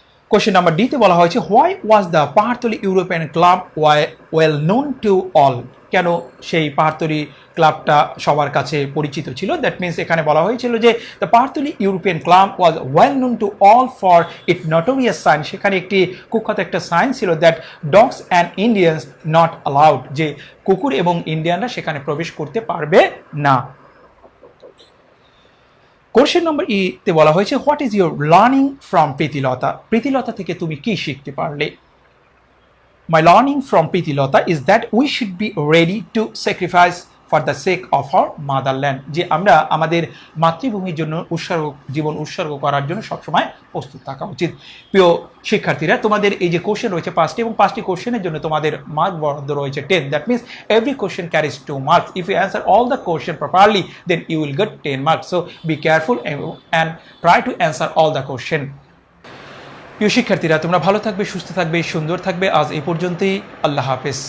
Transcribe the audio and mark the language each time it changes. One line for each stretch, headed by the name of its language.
Bangla: Question number ডিতে বলা হয়েছে
English: why was the Pahartali European club well known to all,
Bangla: কেন সেই পাহাড়তলি ক্লাবটা সবার কাছে পরিচিত ছিল,
English: that means
Bangla: এখানে বলা হয়েছিল যে
English: the Pahartali European club was well known to all for it notorious sign,
Bangla: সেখানে একটি কুখ্যাত একটা সাইন ছিল
English: that dogs and Indians not allowed,
Bangla: যে কুকুর এবং ইন্ডিয়ানরা সেখানে প্রবেশ করতে পারবে না। কোশ্চেন নম্বর তে বলা হয়েছে
English: what is your learning from Pritilata,
Bangla: Pritilata থেকে তুমি কি শিখতে পারলে।
English: My learning from Pritilata is that we should be ready to sacrifice for the sake of our motherland,
Bangla: যে আমরা আমাদের মাতৃভূমির জন্য জীবন উৎসর্গ করার জন্য সবসময় প্রস্তুত থাকা উচিত। প্রিয় শিক্ষার্থীরা, তোমাদের এই যে কোশ্চেন রয়েছে 5টি এবং 5টি কোশ্চেনের জন্য তোমাদের মার্ক বরাদ্দ রয়েছে 10,
English: That means every question carries 2 marks. If you answer all the question properly then you will get 10 marks, so be careful and try to answer all the question.
Bangla: প্রিয় শিক্ষার্থীরা, তোমরা ভালো থাকবে, সুস্থ থাকবে, সুন্দর থাকবে। আজ এই পর্যন্তই। আল্লাহ হাফেজ।